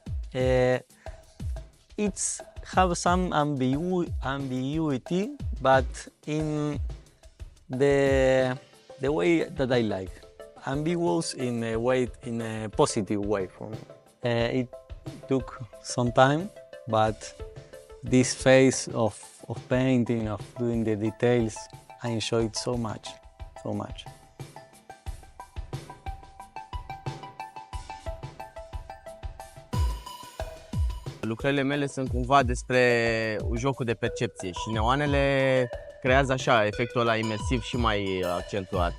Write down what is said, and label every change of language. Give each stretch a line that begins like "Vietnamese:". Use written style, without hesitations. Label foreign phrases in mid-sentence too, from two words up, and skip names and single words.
English: It's have some ambiguity, but in the way that I like. Ambiguous in a positive way for me. It took some time, but this phase of painting, of doing the details, I enjoyed so much.
Romanian: Lucrările mele sunt cumva despre jocul de percepție și neoanele creează așa efectul ăla imersiv și mai accentuat.